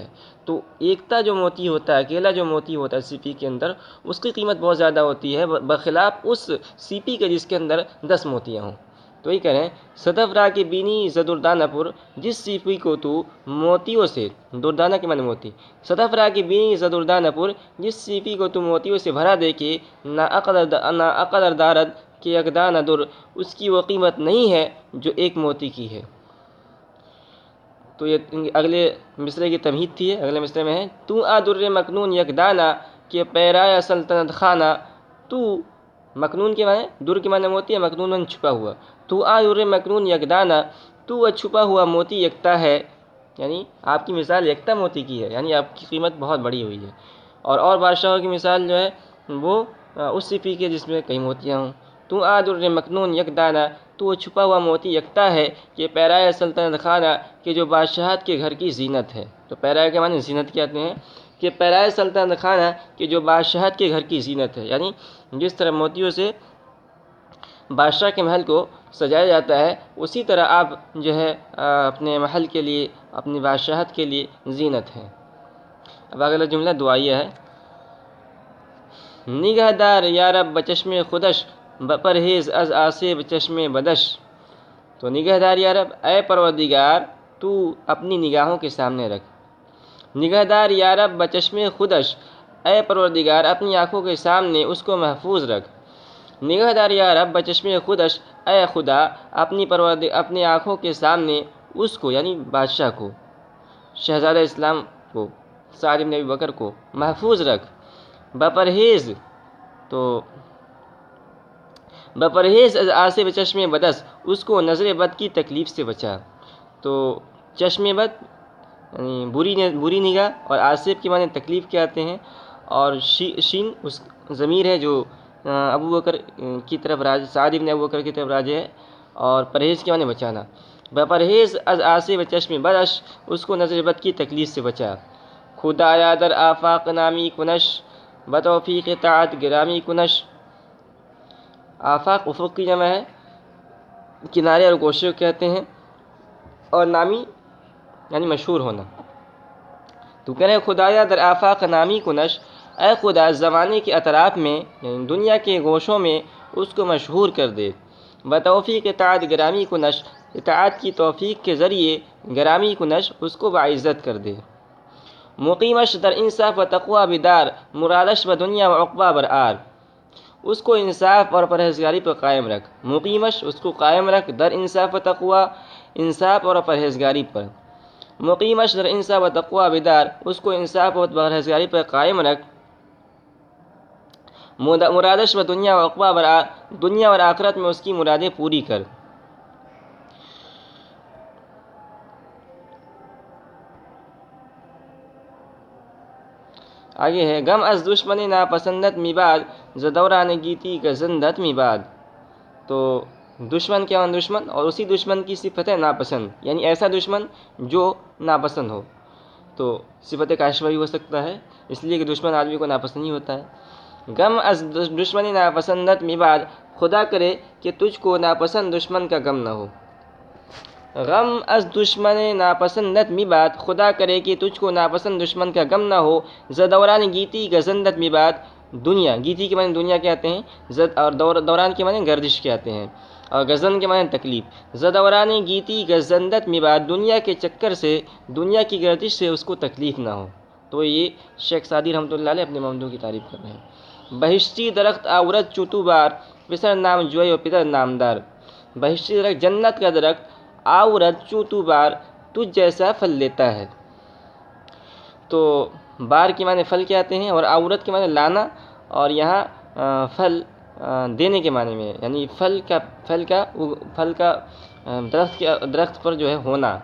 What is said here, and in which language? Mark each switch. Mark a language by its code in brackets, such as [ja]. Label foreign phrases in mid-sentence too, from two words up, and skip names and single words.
[ur] تو ایکتا جو موتی ہوتا ہے، اکیلا جو موتی ہوتا ہے سیپی کے اندر، اس کی قیمت بہت زیادہ ہوتی ہے بخلاف اس سیپی کے جس کے اندر 10 موتیاں ہوں. تو یہ کہہ رہے ہیں [fa] صدف را کے بینی زدردانہ پر، [ur] جس سیپی کو تو موتیوں سے، دردانہ کے معنی موتی، [fa] صدف را کے بینی زدردانہ پر، [ur] جس سیپی کو تو موتیوں سے بھرا دے کے [fa] نا اقدر دارد کہ یک دانہ در، [ur] اس کی وہ قیمت نہیں ہے جو ایک موتی کی ہے. تو یہ اگلے مصرے کی تمہید تھی. اگلے مصرے میں ہے [fa] تو آ در مکنون یک دانہ کہ پیرایا سلطنت خانہ. [ur] تو مکنون کے معنی، در کے معنی موتی ہے، مکنون من چھپا ہوا. تو [fa] آ در مکنون یک دانہ، [ur] تو چھپا ہوا موتی یکتا ہے، یعنی آپ کی مثال یکتا موتی کی ہے، یعنی آپ کی قیمت بہت بڑی ہوئی ہے. اور بادشاہوں کی مثال جو ہے وہ اس سیپی کے جس میں کئی موتیاں ہوں. تو [fa] آ در مکنون یک دانہ، [ur] تو چھپا ہوا موتی یکتا ہے [fa] کہ پیرائے سلطنت خانہ، [ur] کہ جو بادشاہت کے گھر کی زینت ہے. تو پیرائے کے معنی زینت کہتے ہیں، [fa] کہ پیرائے سلطنت خانہ، [ur] کہ جو بادشاہت کے گھر کی زینت ہے. یعنی جس طرح موتیوں سے بادشاہ کے محل کو سجایا جاتا ہے، اسی طرح آپ جو ہے اپنے محل کے لیے، اپنی بادشاہت کے لیے زینت ہے. اب اگلا جملہ دعائیہ ہے. [fa] نگہ دار یا رب بچشم خودش، بپرہیز از آسیب چشم بدش. [ur] تو [fa] نگہ دار یا رب، [ur] اے پروردگار تو اپنی نگاہوں کے سامنے رکھ. [fa] نگہ دار یا رب بچشم خودش، [ur] اے پروردگار اپنی آنکھوں کے سامنے اس کو محفوظ رکھ. [fa] نگہ دار یا رب بچشم خودش، [ur] اے خدا اپنی آنکھوں کے سامنے اس کو، یعنی بادشاہ کو، شہزادہ اسلام کو، سعد بن ابی بکر کو محفوظ رکھ. بپرہیز، تو [fa] بپرہیز از آسیب چشم بدس، [ur] اس کو نظر بد کی تکلیف سے بچا. تو [fa] چشم بد [ur] یعنی بری نگاہ، اور آسیب کے معنی تکلیف کے آتے ہیں، اور شین اس ضمیر ہے جو ابو بکر کی طرف سعد بن ابو بکر کی طرف راجع ہے، اور پرہیز کے معنی بچانا. [fa] بپرہیز از آسیب چشم بدش، [ur] اس کو نظر بد کی تکلیف سے بچا. [fa] خدایا در آفاق نامی کنش، بتوفیق طاعت گرامی کنش. [ur] آفاق افق کی جمع ہے، کنارے اور گوشے کو کہتے ہیں، اور نامی یعنی مشہور ہونا۔ تو کہہ رہے ہیں [fa] خدایا در آفاق نامی کنش، [ur] اے خدا زمانے کے اطراف میں یعنی دنیا کے گوشوں میں اس کو مشہور کر دے۔ [fa] بتوفیق اطاعت گرامی کنش، [ur] اطاعت کی توفیق کے ذریعے [fa] گرامی کنش [ur] اس کو باعزت کر دے۔ [fa] مقیمش در انصاف و تقوی بدار، مرادش و دنیا و عقبہ برآر، [ur] اس کو انصاف اور پرہیزگاری پر قائم رکھ۔ مقیمش اس کو قائم رکھ، [fa] در انصاف و تقوی [ur] انصاف اور پرہیزگاری پر۔ [fa] مقیمش در انصاف و تقوی بدار، [ur] اس کو انصاف اور پرہیزگاری پر قائم رکھ۔ [fa] مرادش و دنیا و عقبہ برآر، [ur] دنیا اور آخرت میں اس کی مرادیں پوری کر۔ آگے ہے [fa] غم از دشمن ناپسندت می باد، ز دوران گیتی گزندت می باد۔ [ur] تو دشمن کیا ہے؟ دشمن، اور اسی دشمن کی صفت ہے ناپسند، یعنی ایسا دشمن جو ناپسند ہو۔ تو صفت کاشفہ بھی ہو سکتا ہے، اس لیے کہ دشمن آدمی کو ناپسند ہی ہوتا ہے۔ [fa] غم از دشمن ناپسندت می باد، [ur] خدا کرے کہ تجھ کو ناپسند دشمن کا غم نہ ہو۔ [fa] غم از دشمن ناپسندت می باد، [ur] خدا کرے کہ تجھ کو ناپسند دشمن کا غم نہ ہو۔ [fa] ز دوران گیتی گزندت می باد، [ur] دنیا، گیتی کے معنی دنیا کہتے ہیں، اور دوران کے معنی گردش کہتے ہیں، اور گزن کے معنی تکلیف۔ [fa] ز دوران گیتی گزندت می باد، [ur] دنیا کے چکر سے، دنیا کی گردش سے اس کو تکلیف نہ ہو۔ تو یہ شیخ سعدی رحمۃ اللہ علیہ اپنے ممدوح کی تعریف کر رہے ہیں۔ [fa] بہشتی درخت آورت چوتو بار، پسر نام جوئی و پدر نامدار۔ بہشتی درخت، [ur] جنت کا درخت، [fa] آورت چوتو بار، [ur] تجھ جیسا پھل لیتا ہے۔ تو بار کے معنی پھل کے آتے ہیں، اور آورت کے معنی لانا، اور یہاں پھل دینے کے معنی میں، یعنی پھل کا درخت پر جو ہے ہونا۔